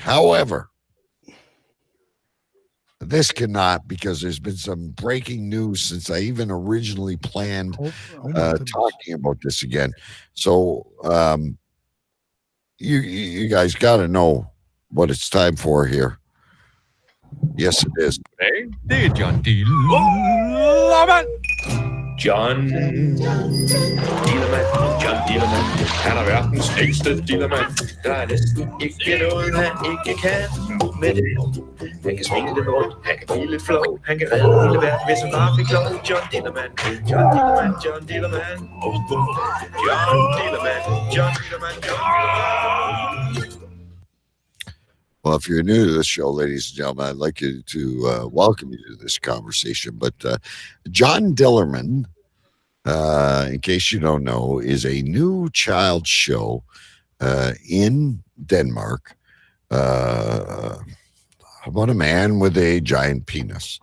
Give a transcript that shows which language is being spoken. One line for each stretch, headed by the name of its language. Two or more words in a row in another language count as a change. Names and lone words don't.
English: However, this cannot because there's been some breaking news since I even originally planned talking about this again. So you guys got to know what it's time for here. Yes, it is.
Danish: Hey, det John Dillermand. John Dillermand. Han er verdens ældste Dillermand. Der er næsten ikke noget, han ikke kan med det. Han kan svinge lidt rundt, han kan blive lidt flov. Han kan redde hele verden, hvis han bare fik lov. John Dillermand, John Dillermand, John Dillermand. John Dillermand, John Dillermand, John Dillermand.
English: Well, if you're new to this show, ladies and gentlemen, I'd like you to welcome you to this conversation. But John Dillermand, in case you don't know, is a new child show in Denmark about a man with a giant penis.